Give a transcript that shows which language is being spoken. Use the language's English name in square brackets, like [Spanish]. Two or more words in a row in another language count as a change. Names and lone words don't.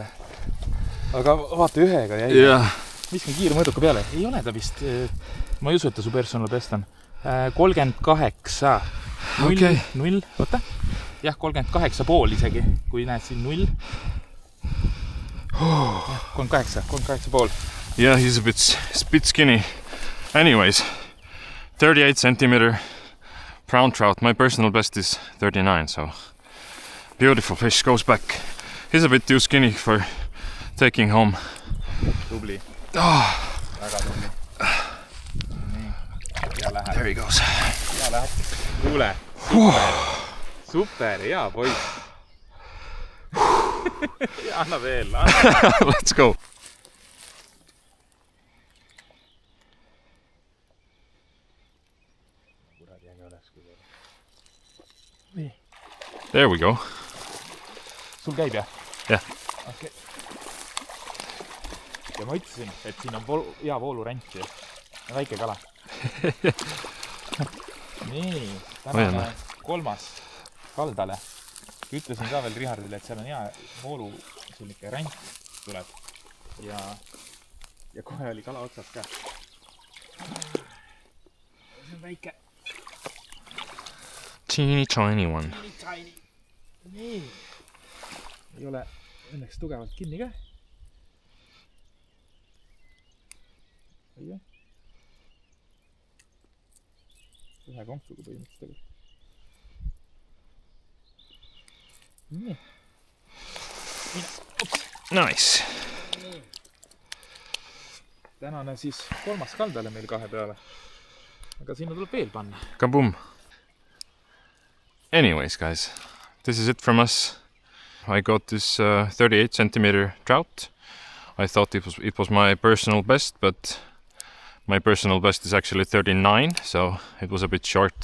[Estonian] Aga vaata ühega jäi. [English] Yeah. [Estonian] Viskan kiire mõõduka peale. Ei ole ta vist... Ma ei usu, et ta su [English] personal best [Estonian] on. 38. 0. Oota. Jah, 38,5 isegi. Kui näed siin 0. 38,5. [English] Yeah, he's a bit skinny. Anyways, 38 centimeter brown trout. My personal best is 39, so beautiful fish. Goes back. He's a bit too skinny for taking home. [Estonian] Tubli. Oh. Väga tubli. Nii. Ja läheb. [English] There he goes. [Estonian] Ja läheb. Kuule. Super. Super. Hea poiss. Ja anna veel. [English] Let's go. There we go. [Estonian] Sul käib jah? Jah. [English] Okay. [Estonian] Ja ma ütlesin, et siin on hea voolurent ja väike kala. Nii, tänane 3. kaldale. Ütlesin ka veel Richardile, et seal on hea voolu selline rent tuleb. Ja kohe oli kala otsas ka. See on väike. [English] Teeny tiny one. [Estonian] Nii. Ei ole õnneks tugevalt kinni ka. Ühe konksuga põhimõtteliselt. Nii. [English] Nice. [Estonian] Tänane siis 3. kaldale meil 2 peale. Aga sinna tuleb veel panna. Kaboom. [English] Anyways, guys, this is it from us. I got this 38 centimeter trout. I thought it was my personal best, but my personal best is actually 39, so it was a bit short.